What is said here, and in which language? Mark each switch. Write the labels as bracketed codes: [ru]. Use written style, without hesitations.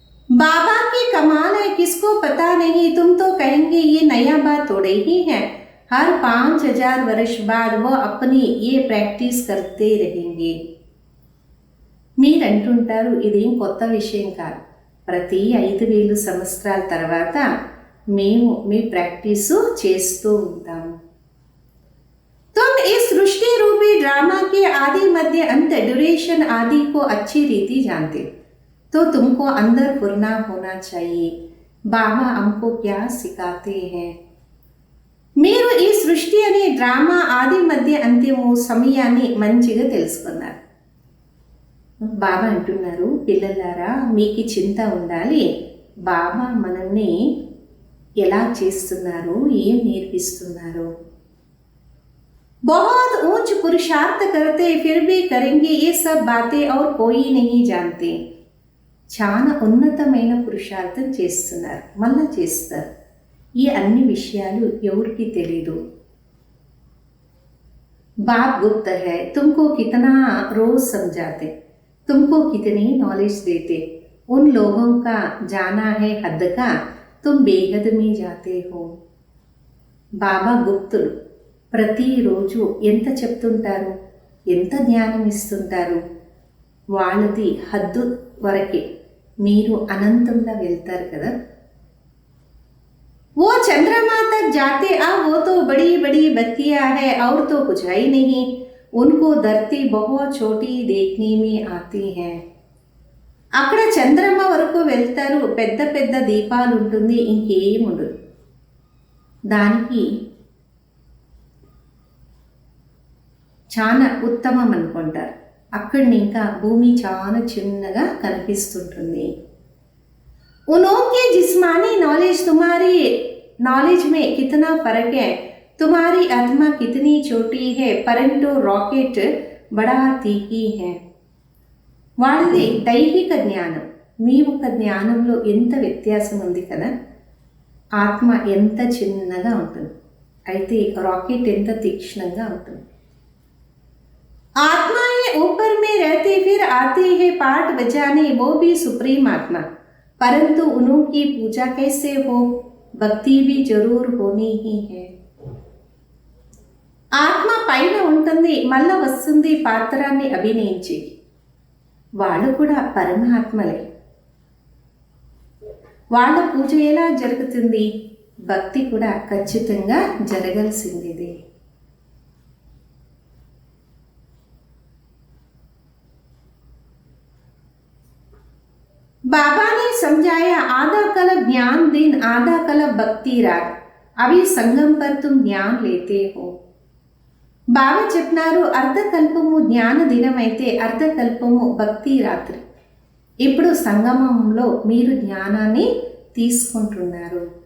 [hi] बाबा की कमाल है, किसको पता नहीं, तुम तो कहेंगे ये नया बात थोड़े ही है, हर 5000 वर्ष बाद वो अपनी ये प्रैक्टिस करते रहेंगे. [te] మీరు అంటుంటారు ఇదేం కొత్త విషయం కాదు, ప్రతి 5000 సంవత్సరాల తర్వాత మేము మీ ప్రాక్టీసు చేస్తూ ఉంటాము. [hi] तुम इस सृष्टि रूपी ड्रामा के आदि मध्य अंत ड्यूरेशन आदि को अच्छी रीति जानते, तो तुमको अंदर फुरना होना चाहिए. बाबा हमको क्या सिखाते हैं. [te] మీరు ఈ సృష్టి అనే డ్రామా ఆది మధ్య అంత్యము సమయాన్ని మంచిగా తెలుసుకున్నారు. బాబా అంటున్నారు, పిల్లలారా మీకు చింత ఉండాలి, బాబా మనల్ని ఎలా చేస్తున్నారు, ఏం నేర్పిస్తున్నారు. [hi] बहुत ऊंच पुरुषार्थ करते फिर भी करेंगे ये सब बातें और कोई नहीं जानते. [te] చాలా ఉన్నతమైన పురుషార్థం చేస్తున్నారు, మళ్ళా చేస్తారు, ఈ అన్ని విషయాలు ఎవరికి తెలీదు. [hi] बाप गुप्त है, तुमको कितना रोज समझाते, तुमको कितनी नॉलेज देते, उन लोगों का जाना है हद का, तुम बेहद में जाते हो. [te] బాబా గుప్తులు ప్రతిరోజు ఎంత చెప్తుంటారు, ఎంత జ్ఞానం ఇస్తుంటారు, వాళ్ళది హద్దు వరకే, మీరు అనంతంగా వెళ్తారు కదా. [hi] वो चंद्रमा तक जाते, अब वो तो बड़ी बड़ी बत्तियां है और तो कुछ है ही नहीं। उनको धरती बहुत छोटी देखने में आती है। [te] అక్కడ చంద్రమ వరకు వెళ్తారు, పెద్ద పెద్ద దీపాలు ఉంటుంది, ఇంకేం ఉండదు. దానికి చాలా ఉత్తమం అనుకుంటారు. అక్కడిని ఇంకా భూమి చాలా చిన్నగా కనిపిస్తుంటుంది. [hi] उनके जिस्मानी नॉलेज तुम्हारी नॉलेज में कितना फर्क है, तुम्हारी आत्मा कितनी छोटी है परंतु रॉकेट बड़ा तीखी है. [te] వాళ్ళది దైహిక జ్ఞానం, మీ యొక్క జ్ఞానంలో ఎంత వ్యత్యాసం ఉంది కదా. ఆత్మ ఎంత చిన్నగా ఉంటుంది, అయితే రాకెట్ ఎంత తీక్ష్ణంగా ఉంటుంది. [hi] आत्मा ये ऊपर में रहते फिर आते हैं पाठ बजाने, वो भी सुप्रीम आत्मा, परंतु उनकी पूजा कैसे हो, भक्ति भी जरूर होनी ही है. [te] ఆత్మ పైన ఉంటుంది, మళ్ళా వస్తుంది పాత్రాన్ని అభినయించి. వాళ్ళు కూడా పరమాత్మలే. వాళ్ళ పూజ ఎలా జరుగుతుంది, భక్తి కూడా ఖచ్చితంగా జరగాల్సిందే. [hi] बाबा ने समझाया, आधा कल्प ज्ञान दिन, आधा कल्प भक्ति रात. अभी संगम पर तुम ज्ञान लेते हो. [te] బాబా చెప్పినారు, అర్ధకల్పము జ్ఞాన దినమైతే అర్ధకల్పము భక్తి రాత్రి. ఇప్పుడు సంగమంలో మీరు జ్ఞానాన్ని తీసుకుంటున్నారు.